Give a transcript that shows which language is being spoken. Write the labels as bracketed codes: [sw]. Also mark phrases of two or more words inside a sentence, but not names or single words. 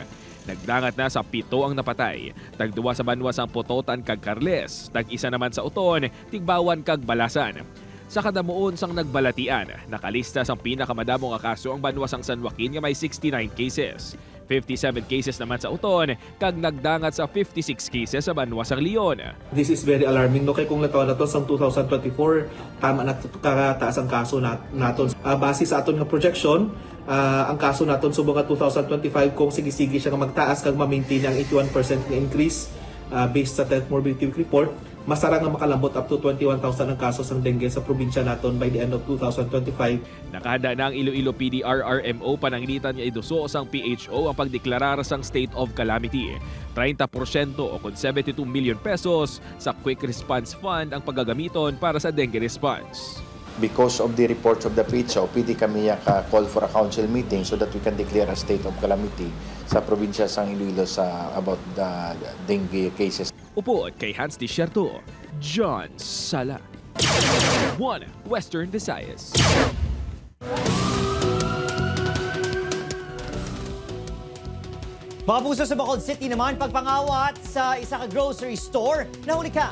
[hil] Nagdangat na sa 7 ang napatay. Tag-2 sa Banwas ang Pototan kag Carles. Tag-1 naman sa Uton, Tigbawan kag Balasan. Sa kadamuon sang nagbalatian, nakalista sang pinakamadamong kaso ang Banwas ang San Joaquin nga may 69 cases. 57 cases naman sa Uton, kag nagdangat sa 56 cases sa Banwas ang Leon. [en] This is very alarming [hil] no kay kung nataon naton sang 2024 tama na kataas ang kaso naton. Base sa aton nga projection, ang kaso naton subong nga 2025 kung sige-sige siya nga magtaas kag ma-maintain ang 81% nga increase based sa 10th [en] morbidity report, [hil] masara nga makalambot [en] up to [hil] 21,000 ang kaso sang dengue sa probinsya naton [en] by the end of [hil] 2025. Nakahanda na ang Iloilo PDRRMO pananglitan nga iduso sang PHO ang pagdeklarar sang [en] state of calamity. [hil] 30% o kung 72 million pesos sa Quick Response Fund ang paggagamiton para sa [en] dengue response. Because of the reports of the PHO, pwede kami call for a council meeting so that we can declare a state of calamity [hil] sa probinsya sang Iloilo sa [en] about the dengue cases. [hil] Upo kay Hans Desierto, John Sala. 1 Western Visayas. Mga puso sa Bacolod City naman, pagpangawat sa isa ka grocery store, nahuli ka.